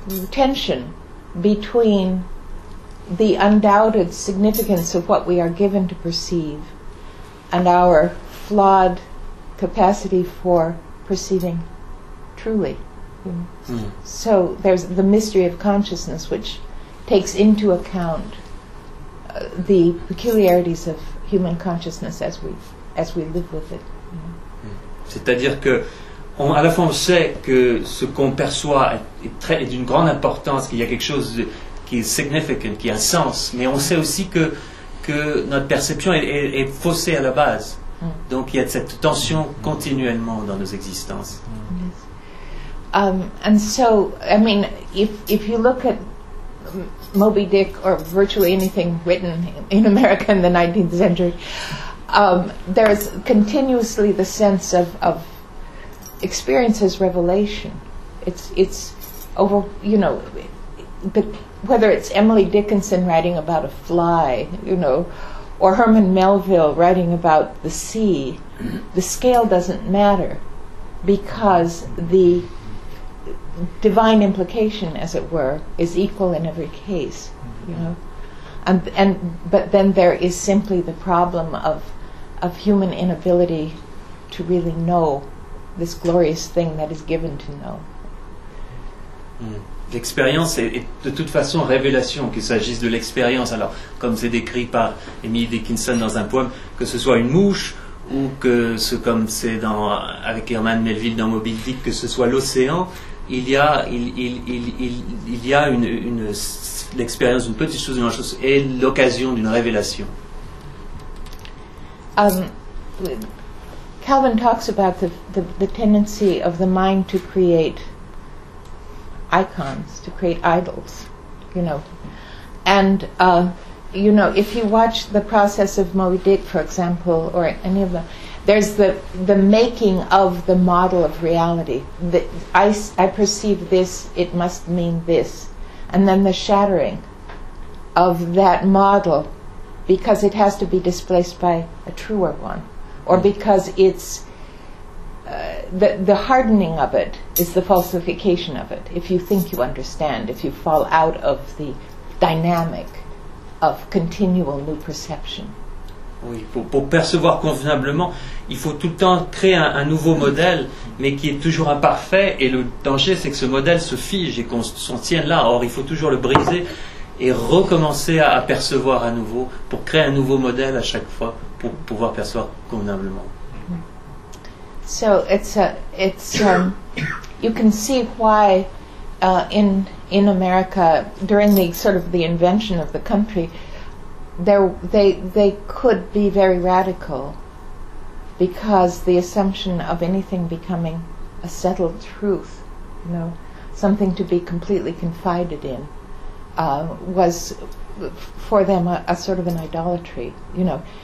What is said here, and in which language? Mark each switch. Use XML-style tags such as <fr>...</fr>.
<en>tension between the undoubted significance of what we are given to perceive and our flawed capacity for perceiving truly. Mm. So there's the mystery of consciousness, which takes into account the peculiarities of human consciousness as we live with it. Mm.</en> <fr>C'est-à-dire que à la fois on sait que ce qu'on perçoit est d'une grande importance, qu'il y a quelque chose qui est significant, qui a un sens, mais on sait aussi que notre perception est faussée à la base. Mm. Donc il y a cette tension continuellement dans nos existences. Mm.</fr> <en>And so, I mean, if you look at Moby Dick or virtually anything written in America in the 19th century, there is continuously the sense of experience as revelation. It's over, you know, whether it's Emily Dickinson writing about a fly, you know, or Herman Melville writing about the sea, the scale doesn't matter because the divine implication, as it were, is equal in every case, you know. But then there is simply the problem of human inability to really know this glorious thing that is given to know. Mm.</en> <fr>L'expérience est de toute façon révélation, qu'il s'agisse de l'expérience. Alors, comme c'est décrit par Emily Dickinson dans un poème, que ce soit une mouche ou que ce, comme c'est dans, avec Herman Melville dans Moby Dick, que ce soit l'océan, il y a une l'expérience d'une petite chose, une grande chose, et l'occasion d'une révélation.</fr> <en>Calvin talks about the tendency of the mind to create icons, to create idols, you know. And, you know, if you watch the process of Moby Dick, for example, or any of them, there's the making of the model of reality. I perceive this, it must mean this. And then the shattering of that model because it has to be displaced by a truer one. Or because it's the hardening of it is the falsification of it. If you think you understand, if you fall out of the dynamic of continual new perception.</en> <fr>Oui, pour percevoir convenablement, il faut tout le temps créer un nouveau modèle, mais qui est toujours imparfait. Et le danger, c'est que ce modèle se fige et qu'on s'en tienne là. Or, il faut toujours le briser et recommencer à percevoir à nouveau pour créer un nouveau modèle à chaque fois. Pour pouvoir percevoir convenablement.</fr> <en>So it's you can see why in America during the sort of the invention of the country they could be very radical because the assumption of anything becoming a settled truth, you know, something to be completely confided in, was for them a sort of an idolatry, you know.</en>